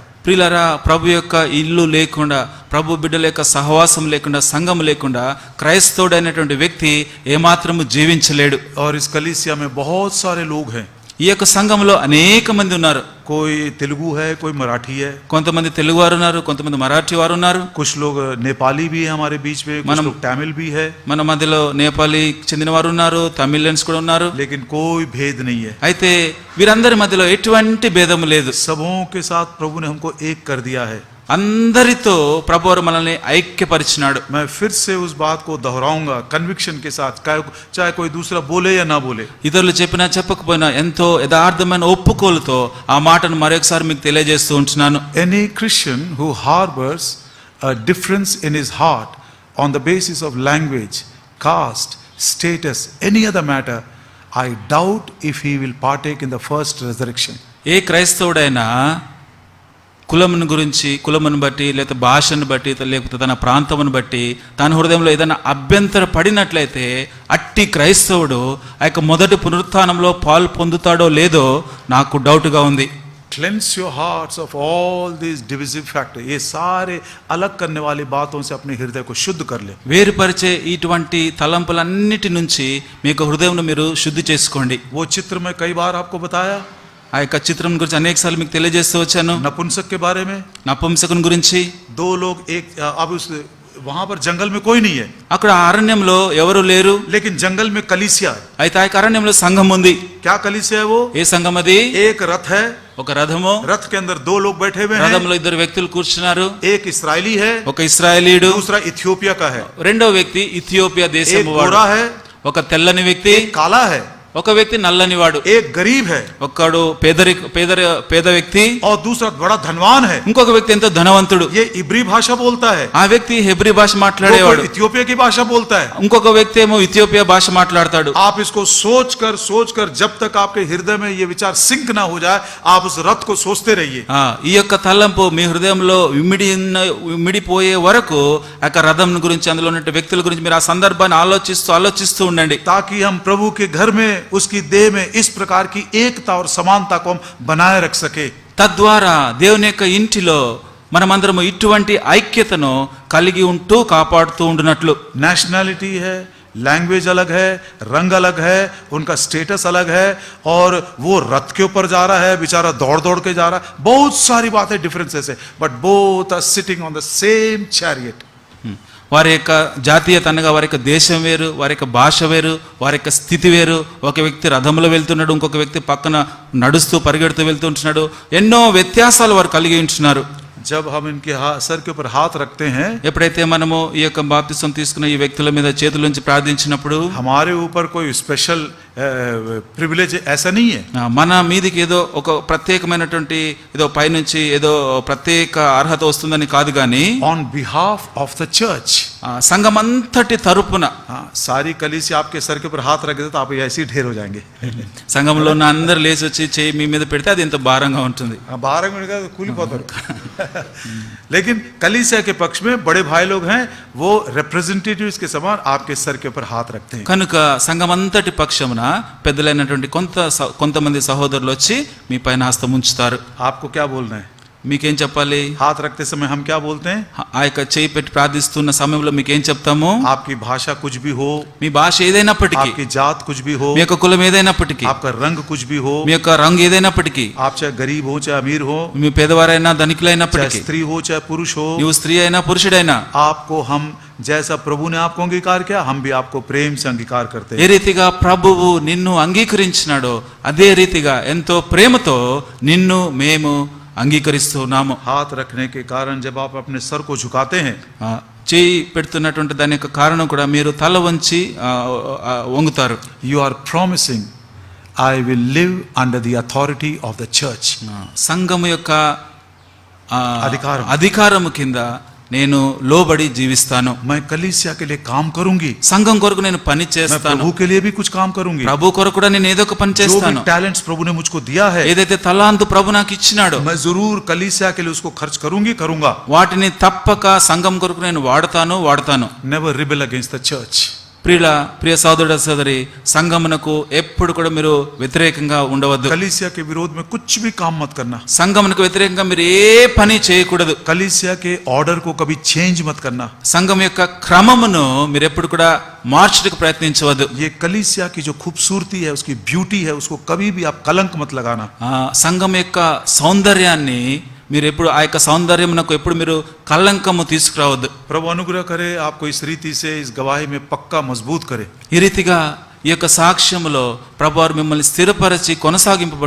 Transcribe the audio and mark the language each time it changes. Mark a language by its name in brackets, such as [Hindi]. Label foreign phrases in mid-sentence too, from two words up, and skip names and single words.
[Telugu] ప్రియులారా, ప్రభు యొక్క ఇల్లు లేకుండా, ప్రభు బిడ్డల యొక్క సహవాసం లేకుండా, సంఘం లేకుండా క్రైస్తవుడైనటువంటి వ్యక్తి ఏమాత్రము జీవించలేడు। [Hindi] और इस कलीसिया में बहुत सारे लोग हैं। [Telugu] ఈ యొక్క సంఘంలో అనేక మంది ఉన్నారు। [Hindi] कोई तेलुगु है, कोई मराठी है, [Telugu] కొంతమంది తెలుగు వారు ఉన్నారు, కొంతమంది మరాఠీ వారు ఉన్నారు, [Hindi] कुछ लोग नेपाली भी है हमारे बीच में, कुछ लोग तमिल भी है, [Telugu] మన మధ్యలో నేపాలీ చెందిన వారు ఉన్నారు, తమిళన్స్ కూడా ఉన్నారు। [Hindi] लेकिन कोई भेद नहीं है। [Telugu] అయితే వీరందరి మధ్యలో ఎటువంటి భేదము లేదు। [Hindi] सबों के साथ प्रभु ने हमको एक कर दिया है। [Telugu] అందరితో ప్రభువారు మనల్ని ఐక్యపరిచినాడు। [Hindi] मैं फिर से उस बात को दोहराऊंगा कन्विक्शन के साथ, चाहे कोई दूसरा बोले या ना बोले। [Telugu] ఇతరులు చెప్పినా చెప్పకపోయినా ఎంతో యథార్థమైన ఒప్పుకోలుతో ఆ మాటను మరొకసారి మీకు తెలియజేస్తూ ఉంటున్నాను। [English] Any Christian who harbors a difference in his heart on the basis of language, caste, status, any other matter, I doubt if he will partake in the first resurrection. [Telugu] ఏ క్రైస్తవుడైనా కులమును గురించి, కులమును బట్టి, లేకపోతే భాషను బట్టి, లేకపోతే తన ప్రాంతమును బట్టి తన హృదయంలో ఏదైనా అభ్యంతర పడినట్లయితే అట్టి క్రైస్తవుడు ఆ యొక్క మొదటి పునరుత్థానంలో పాలు పొందుతాడో లేదో నాకు డౌట్గా ఉంది। [English] Cleanse your hearts of all these divisive factors. [Hindi] ये सारे अलग करने वाली बातों से अपने हृदय को शुद्ध कर ले। [Telugu] వేరుపరిచే ఇటువంటి తలంపులన్నిటి నుంచి మీకు హృదయంను మీరు శుద్ధి చేసుకోండి। [Hindi] वो चित्र में कई बार आपको बताया, [Telugu] ఆ యొక్క చిత్రం గురించి అనేకసార్లు మీకు తెలియజేస్తూ వచ్చాను। [Hindi] नपुंसक के बारे में, [Telugu] నపుంసకుని గురించి। [Hindi] दो लोग एक, अब उस वहां पर जंगल में कोई नहीं है, [Telugu] అక్కడ అరణ్యంలో ఎవరు లేరు, [Hindi] लेकिन जंगल में कलीसिया है। [Telugu] అయితే ఆ యొక్క అరణ్యంలో సంఘం ఉంది। [Hindi] क्या कलीसिया है वो? [Telugu] ఏ సంఘం అది? [Hindi] एक रथ है, [Telugu] ఒక రథము, [Hindi] रथ के अंदर दो लोग बैठे हुए हैं, [Telugu] రథంలో ఇద్దరు వ్యక్తులు కూర్చున్నారు। [Hindi] एक इस्राएली है, [Telugu] ఒక ఇశ్రాయేలీయుడు, [Hindi] दूसरा इथियोपिया का है, [Telugu] రెండో వ్యక్తి ఇథియోపియా [Hindi] एक [Telugu] దేశము [Hindi] गोरा [Telugu] వాడు, [Hindi] है, [Telugu] ఒక తెల్లని వ్యక్తి, [Hindi] एक काला है, [Telugu] ఒక వ్యక్తి నల్లని వాడు, [Hindi] एक गरीब है, [Telugu] ఒకడు పేద వ్యక్తి, [Hindi] और दूसरा बड़ा धनवान है। [Telugu] ఇంకొక వ్యక్తి ఎంతో ధనవంతుడు। [Hindi] ये इब्री भाषा बोलता है, [Telugu] ఆ వ్యక్తి హెబ్రీ భాష [Hindi] वो [Telugu] మాట్లాడేవాడు, [Hindi] इथियोपिया की भाषा बोलता है। [Telugu] ఇంకొక వ్యక్తి ఏమో ఇథియోపియా భాష మాట్లాడతాడు। [Hindi] आप इसको सोच कर जब तक आपके हृदय में ये विचार सिंक ना हो जाए, आप उस रथ को सोचते रहिए। [Telugu] ఈ యొక్క తలంపు మీ హృదయంలో ఇమిడిపోయే వరకు ఆ యొక్క రథం గురించి, అందులో ఉన్న వ్యక్తుల గురించి మీరు ఆ సందర్భాన్ని ఆలోచిస్తూ ఉండండి, [Hindi] ताकि हम प्रभु के घर में, उसकी देह में इस प्रकार की एकता और समानता को हम बनाए रख सके। [Telugu] తద్వారా దేవుని యొక్క ఇంటిలో మనమందరము ఇటువంటి ఐక్యతను కలిగి ఉంటూ కాపాడుతూ ఉండునట్లు। [Hindi] नेशनैलिटी है, लैंग्वेज अलग है, रंग अलग है, उनका स्टेटस अलग है, और वो रथ के ऊपर जा रहा है, बेचारा दौड़ के जा रहा है, बहुत सारी बातें डिफरेंसेस है, [English] But both are sitting on the same chariot. [Telugu] వారి యొక్క జాతీయత అనగా వారి యొక్క దేశం వేరు, వారి యొక్క భాష వేరు, వారి యొక్క స్థితి వేరు। ఒక వ్యక్తి రథంలో వెళ్తున్నాడు, ఇంకొక వ్యక్తి పక్కన నడుస్తూ పరిగెడుతూ వెళ్తుంటున్నాడు। ఎన్నో వ్యత్యాసాలు వారు కలిగి ఉంటున్నారు। [Hindi] जब हम इनके सर के ऊपर हाथ रखते हैं, [Telugu] ఎప్పుడైతే మనము ఈ యొక్క బాప్తిసం తీసుకున్న ఈ వ్యక్తుల మీద చేతుల నుంచి ప్రార్థించినప్పుడు [Hindi] हमारे ऊपर कोई [English] special privilege [Hindi] ऐसा नहीं है। [Telugu] మన మీదికి ఏదో ఒక ప్రత్యేకమైనటువంటి ఏదో పైనుంచి ఏదో ప్రత్యేక అర్హత వస్తుందని కాదు, కానీ [English] On behalf of the church, [Telugu] సంఘమంతటి తరపున [Hindi] सारी कलीसिया आपके सर के ऊपर हाथ रख दे तो आप ऐसे ही ढेर हो जाएंगे। [Telugu] సంఘంలో ఉన్న అందరు లేచి వచ్చి చేయి మీ మీద పెడితే అది ఎంత భారంగా ఉంటుంది। 12 मिनट का कूलिపోతారు। [Hindi] लेकिन कलीसिया के पक्ष में बड़े भाई लोग हैं, वो रिप्रेजेंटेटिव्स के समान आपके सर के ऊपर हाथ रखते हैं। [Telugu] కనుక సంఘమంతటి పక్షమున పెద్దలైనటువంటి కొంతమంది సహోదరులు వచ్చి మీ పైన హస్తం ఉంచుతారు। [Hindi] आपको क्या बोलना है? [Telugu] మీకేం చెప్పాలి? [Hindi] हाथ रखते समय हम क्या बोलते हैं? [Telugu] ఆ యొక్క చేయి పెట్టి ప్రార్థిస్తున్న సమయంలో మీకేం చెప్తాము? [Hindi] आपकी भाषा कुछ भी हो, [Telugu] మీ భాష ఏదైనప్పటికీ, [Hindi] आपकी जात कुछ भी हो, [Telugu] మీ యొక్క కులం ఏదైనప్పటికీ, [Hindi] आपका रंग कुछ भी हो, [Telugu] మీ యొక్క రంగు ఏదైనప్పటికీ, [Hindi] आप चाहे गरीब हो चाहे अमीर हो, [Telugu] మీ పేదవారైనా [Hindi] चाहे [Telugu] ధనికులైనప్పటికీ, [Hindi] स्त्री हो चाहे पुरुष हो, [Telugu] నీవు స్త్రీ అయినా పురుషుడైనా, [Hindi] आपको हम जैसा प्रभु ने आपको अंगीकार किया, हम भी आपको प्रेम से अंगीकार करते [Telugu] ఏ [Hindi] हैं। [Telugu] రీతిగా ప్రభువు నిన్ను అంగీకరించినాడో అదే రీతిగా ఎంతో ప్రేమతో నిన్ను మేము అంగీకరిస్తున్నాము. [Hindi] हाथ रखने के कारण जब आप अपने सर को झुकाते हैं, [Telugu] ఆ, చేయి పెడుతున్నటువంటి దాని యొక్క కారణం కూడా మీరు తల వంచి వంగుతారు. [English] you are promising, I will live under the authority of the church. [Telugu] సంఘము యొక్క అధికారం. అధికారము కింద నేను లోబడి జీవిస్తాను. [Hindi] मैं कलीसिया के लिए काम करूंगी, [Telugu] సంఘం కొరకు నేను పని [Hindi] मैं [Telugu] చేస్తాను. [Hindi] प्रभु के लिए भी कुछ काम करूंगी। [Telugu] ప్రభు కొరకు కూడా నేను ఏదో ఒక పని [Hindi] जो [Telugu] చేస్తాను. [Hindi] भी टैलेंट्स प्रभु ने मुझको दिया है, [Telugu] ఏదైతే తలాంతు ప్రభు నాకు ఇచ్చినాడో [Hindi] मैं जरूर कलीसिया के लिए उसको खर्च करूंगा। [Telugu] వాటిని తప్పక సంఘం కొరకు నేను వాడతాను. [English] Never rebel against the church. [Telugu] ప్రియ సోదరుడ సోదరి, సంఘమునకు ఎప్పుడు కూడా మీరు వ్యతిరేకంగా ఉండవద్దు. [Hindi] कलीसिया के विरोध में कुछ भी काम मत करना। [Telugu] సంఘమునకు వ్యతిరేకంగా మీరు ఏ పని చేయకూడదు. [Hindi] कलीसिया के ऑर्डर को कभी चेंज मत करना। [Telugu] సంఘం యొక్క క్రమమును మీరు ఎప్పుడు కూడా మార్చడానికి ప్రయత్నించవద్దు. [Hindi] ये कलीसिया की जो खूबसूरती है, उसकी ब्यूटी है, उसको कभी भी आप कलंक मत लगाना। [Telugu] సంఘం యొక్క సౌందర్యాన్ని మీరు ఎప్పుడు ఆ యొక్క సౌందర్యమునకు ఎప్పుడు మీరు కళంకము తీసుకురావద్దు. [Hindi] प्रभु अनुग्रह करे, आपको इस रीति से इस गवाही में पक्का मजबूत करे। [Telugu] ఈ రీతిగా ఈ యొక్క సాక్ష్యములో ప్రభువారు మిమ్మల్ని స్థిరపరిచి కొనసాగింప